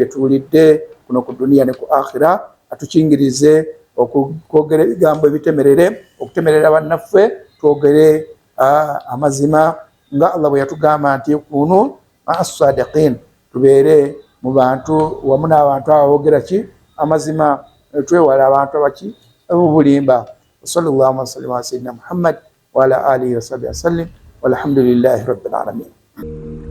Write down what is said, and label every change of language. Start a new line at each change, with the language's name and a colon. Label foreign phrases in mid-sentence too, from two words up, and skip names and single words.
Ganda: tuwulidde kuno ku duniya ne ku akhira atukingirize okwogera ebigambo ebitemerere okutemerera bannaffe twogere amazima nga Allah bwe yatugamba nti
Arabic: كونوا الصادقين
Ganda: tubeere mu bantu wamu n'abantu abogera ki amazima twewala abantu abaki obulimba
Arabic: صلى الله عليه وسلم محمد وعلى آله وصحبه وسلم والحمد لله رب العالمين.